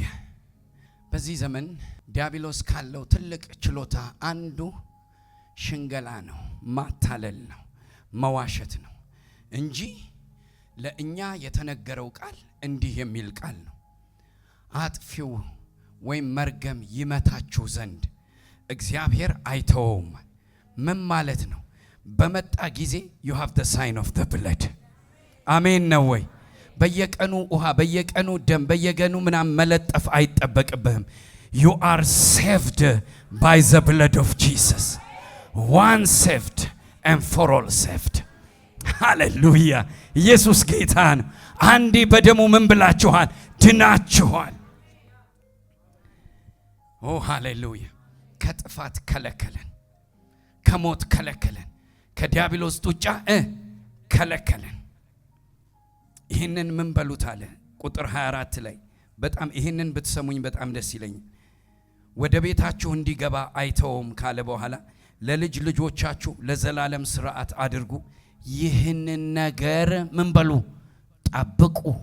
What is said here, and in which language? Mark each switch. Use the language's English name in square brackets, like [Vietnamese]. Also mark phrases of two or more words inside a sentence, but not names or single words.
[Amharic] በዚህ ዘመን ዲያብሎስ ካለው ትልቅ ችሎታ አንዱ ሽንገላ ነው፣ ማታለል ነው፣ መዋሸት ነው እንጂ ለእኛ የተነገረው ቃል እንዲህ የሚል ቃል ነው። አጥፊው ወይም መርገም ይመታችሁ ዘንድ እግዚአብሔር አይተወውም። ምን ማለት ነው? በመጣ ጊዜ [English] you have the sign of the blood። [Amharic] አሜን ነው ወይ? በየቀኑ ውሃ፣ በየቀኑ ደም፣ በየቀኑ ምናምን መለጠፍ አይጠበቅብህም። [English] you are saved by the blood of Jesus. one saved and for all saved. [Amharic] ሃሌሉያ! ኢየሱስ ጌታ ነው። አንዴ በደሙ ምን ብላችኋል? ድናችኋል። ኦ ሃሌሉያ! ከጥፋት ከለከለን፣ ከሞት ከለከለን፣ ከዲያብሎስ ጡጫ ከለከለን። ይህንን ምን በሉት አለ ቁጥር 24 ላይ በጣም ይህንን ብትሰሙኝ በጣም ደስ ይለኛል። ወደ ቤታችሁ እንዲገባ አይተውም ካለ በኋላ ለልጅ ልጆቻችሁ ለዘላለም ሥርዓት አድርጉ፣ ይህንን ነገር ምን በሉ ጠብቁ።